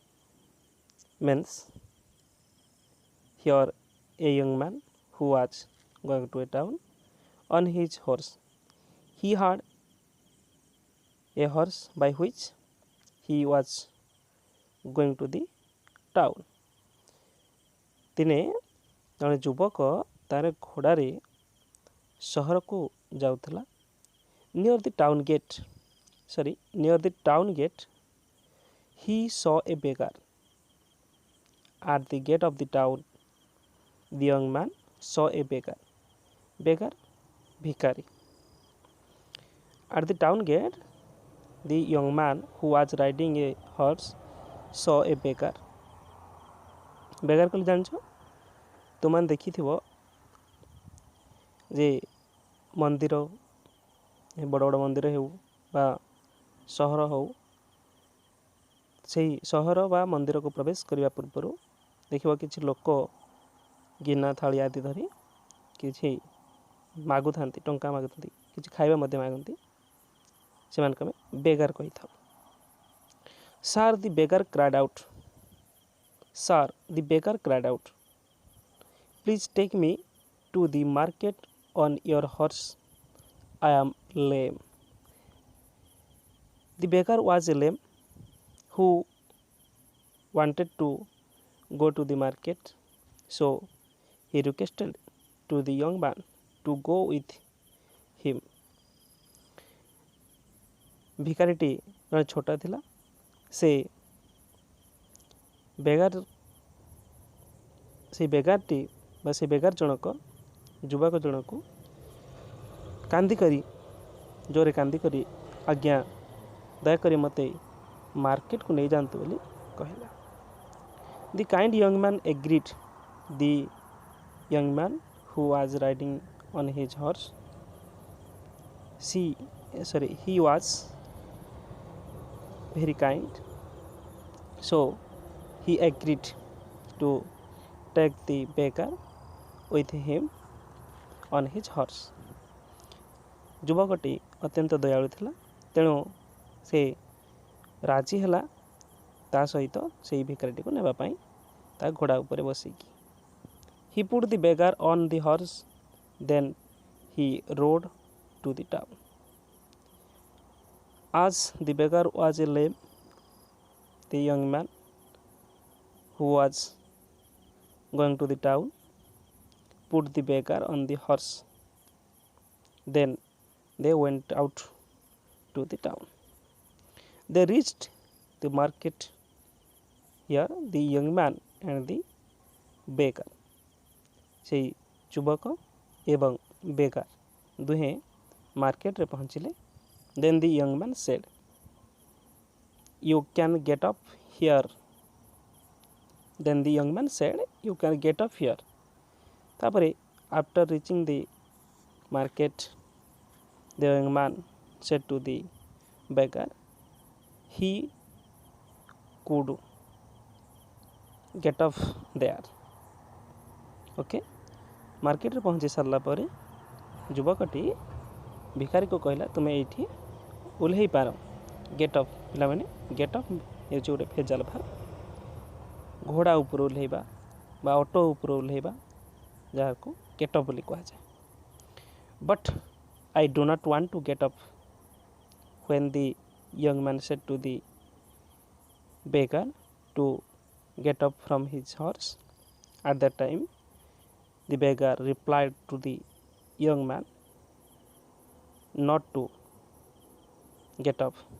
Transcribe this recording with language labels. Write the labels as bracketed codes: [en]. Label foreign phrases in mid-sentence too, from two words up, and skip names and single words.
[en] Means here a young man who was going to a town on his horse. He had a horse by which he was going to the town. [or] ଦିନେ ଜଣେ ଯୁବକ ତାର ଘୋଡ଼ାରେ ସହରକୁ ଯାଉଥିଲା. [en] near the town gate he saw a beggar. At the gate of the town the young man saw a beggar. [or] Bhikari. [en] At the town gate the young man who was riding a horse saw a beggar. [or] beggar କହିଲେ ଜାଣିଛ ତୁମମାନେ ଦେଖିଥିବ ଯେ ମନ୍ଦିର ବଡ଼ ବଡ଼ ମନ୍ଦିର ହେଉ ବା ସହର ହେଉ ସେହି ସହର ବା ମନ୍ଦିରକୁ ପ୍ରବେଶ କରିବା ପୂର୍ବରୁ ଦେଖିବ କିଛି ଲୋକ ଗିନା ଥାଳି ଆଦି ଧରି କିଛି ମାଗୁଥାନ୍ତି, ଟଙ୍କା ମାଗୁଥାନ୍ତି, କିଛି ଖାଇବା ମଧ୍ୟ ମାଗନ୍ତି, ସେମାନଙ୍କୁ ଆମେ ବେଗାର କହିଥାଉ. [en] Sir, the beggar cried out, please take me to the market on your horse. I am lame. The beggar was a lame who wanted to go to the market, so he requested to the young man to go with him. [or] ଭିକାରୀଟି ଜଣେ ଛୋଟ ଥିଲା. ସେ ବେଗାରଟି ବା ସେ ବେଗାର ଜଣକ ଯୁବକ ଜଣକୁ ଜୋରେ କାନ୍ଦିକରି ଆଜ୍ଞା ଦୟାକରି ମୋତେ ମାର୍କେଟକୁ ନେଇଯାଆନ୍ତୁ ବୋଲି କହିଲା. [en] The kind young man agreed. The young man who was riding on his horse, he was very kind, so he agreed to take the beggar with him on his horse. [or] ଯୁବକଟି ଅତ୍ୟନ୍ତ ଦୟାଳୁ ଥିଲା, ତେଣୁ ସେ ରାଜି ହେଲା ତା ସହିତ ସେହି ଭିକାରୀଟିକୁ ନେବା ପାଇଁ ତା ଘୋଡ଼ା ଉପରେ ବସିକି. [en] He put the beggar on the horse, then he rode to the town. As the beggar was a lame, the young man who was going to the town put the beggar on the horse. Then they went out to the town. They reached the market. Here the young man and the beggar, [or] ସେଇ ଯୁବକ ଏବଂ ବେଗାର ଦୁହେଁ ମାର୍କେଟରେ ପହଞ୍ଚିଲେ. [en] Then the young man said, you can get up here. ତାପରେ after reaching the market, the young man said to the beggar he could get up there. [or] Okay, ମାର୍କେଟରେ ପହଞ୍ଚି ସାରିଲା ପରେ ଯୁବକଟି ଭିକାରୀକୁ କହିଲା ତୁମେ ଏଇଠି ଓହ୍ଲେଇ ପାର. [en] get off, [or] ପିଲାମାନେ [en] get off [or] ହେଉଛି ଗୋଟେ ଭେଜାଲ ଭାବ. ଘୋଡ଼ା ଉପରୁ ଓହ୍ଲେଇବା ବା ଅଟୋ ଉପରୁ ଓହ୍ଲେଇବା ଯାହାକୁ [en] get off [or] ବୋଲି କୁହାଯାଏ. [en] But I do not want to get up. When the young man said to the beggar to get up from his horse, at that time the beggar replied to the young man not to get up.